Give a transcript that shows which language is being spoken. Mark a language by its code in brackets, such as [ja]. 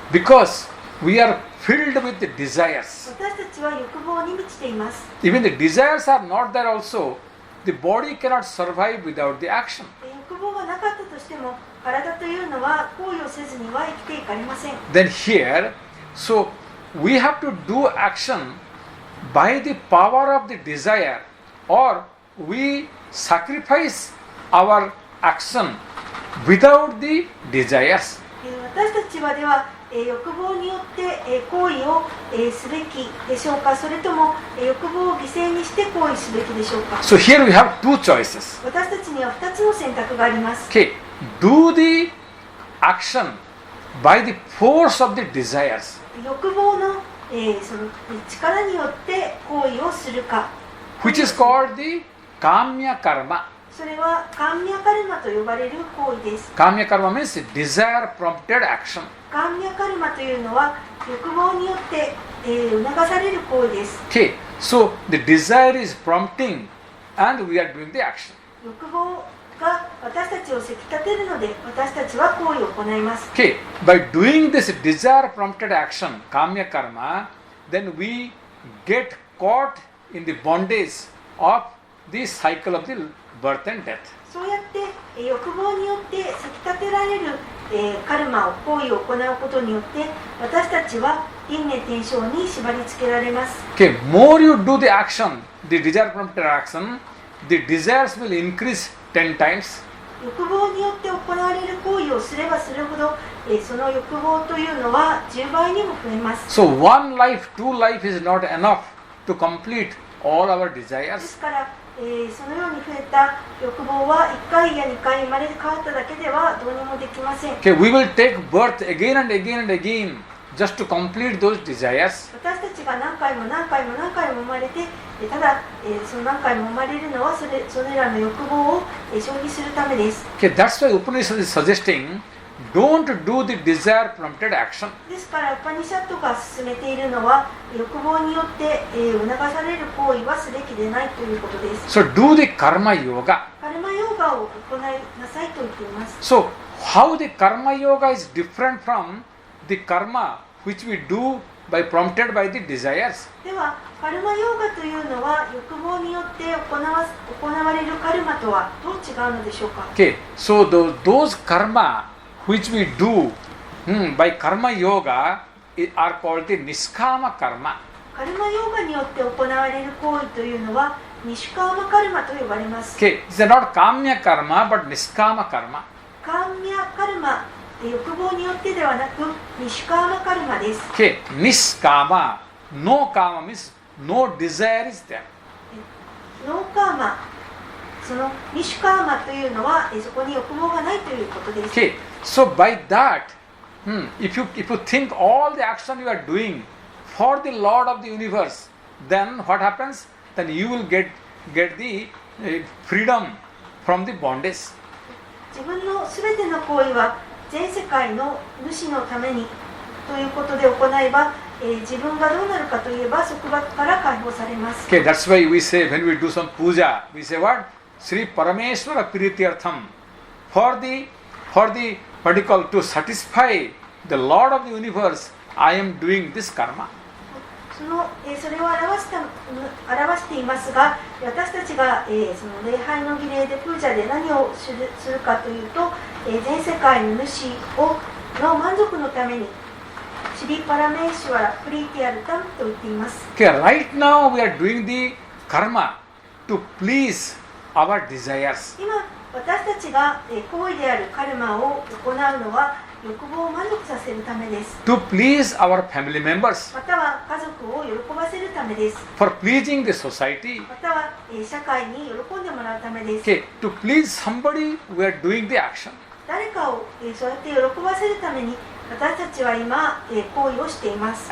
[en] Because we are filled with the desires. [ja] 私たちは欲望に満ちています。 [en] Even the desires are not there also, the body cannot survive without the action. [ja] 欲望がなかったとしても、体というのは行為をせずには生きていかれません。 [en] Then here, so we have to do action by the power of the desire, or we sacrifice our action without the desires. [ja] 私たちはでは、欲望によって、行為を、すべきでしょうか、それとも、欲望を犠牲にして行為すべきでしょうか。 [en] So here we have 2 choices. [ja] 私たちには2つの選択があります。 [en] Okay, do the action by the force of the desires, [ja] 欲望の、その力によって行為をするか、 [en] which is called the Kamya Karma. [ja] それはカンミャカルマと呼ばれる行為です。 [en] Kamya Karma means desire prompted action. [ja] カンミャカルマというのは欲望によって、促される行為です。 [en] Okay, so the desire is prompting and we are doing the action. [ja] 欲望が私たちをせき立てるので私たちは行為を行います。 [en] Okay, by doing this desire prompted action, Kamya Karma, then we get caught in the bondage of the cycle of the birth and death. [ja] そうやって、欲望によってせき立てられる、カルマを行為を行うことによって私たちは輪廻転生に縛り付けられます。 [en] Okay, more you do the action, the desire prompted action, the desires will increase 10 times. [ja] 欲望によって行われる行為をすればするほど、その欲望というのは10倍にも増えます。 [en] So one life, two life is not enough to complete all our [ja] で [en] desires. [ja] すからそのように増えた欲望は1回や2回生まれ変わっただけではどうにもできません。 [en] Okay, we will take birth again and again and again just to complete those desires. [ja] 私たちが何回も何回も何回も生まれて、ただ、その何回も生まれるのはそれらの欲望を消費するためです。 [en] Okay, that's why Upanishad is suggesting don't do the desire prompted action. [ja] ですからウパニシャットが進めているのは欲望によって、促される行為はすべきでないということです。 [en] So do the karma yoga. [ja] カルマヨガを行いなさいと言っています。 [en] So how the karma yoga is different from the karma which we do by prompted by the desires? [ja] ではカルマヨガというのは欲望によって行われるカルマとはどう違うのでしょうか。 [en] Okay, so those karma which we do by karma yoga are called the niskama karma. [ja] カルマヨガによって行われる行為というのはニシュカーマカルマと呼ばれます。 [en] Okay, it's not kamya karma but niskama karma. [ja] カーミャカルマ、欲望によってではなくニシュカーマカルマです。 [en] Okay, niskama, no kama means no desire is there. [ja] ノーカーマ、そのニシュカーマというのはそこに欲望がないということです。 [en] Okay, so by that, if you think all the action you are doing for the Lord of the universe, then what happens? Then you will get the freedom from the bondage. [ja] 自分のすべての行為は全世界の主のためにということで行えば、自分がどうなるかといえば束縛から解放されます。 [en] Okay, that's why we say when we do some puja, we say what? [sa] Sri Parameshwara Prithiyartham. [en] For the what do you call, to satisfy the Lord of the universe, I am doing this karma. [ja] それを表していますが、私たちが、その礼拝の儀礼でプージャで何をするかというと、全世界の主の満足のためにシリパラメーシュワラプリティアルタムと言っています。 [en] Okay, right now we are doing the karma to please our desires. [ja] 今私たちが行為であるカルマを行うのは欲望を満足させるためです。 [en] To please our family members. [ja] または家族を喜ばせるためです。 [en] For pleasing the society. [ja] または社会に喜んでもらうためです。 [en] Okay, to please somebody, we are doing the action. [ja] 誰かをそうやって喜ばせるために私たちは今行為をしています。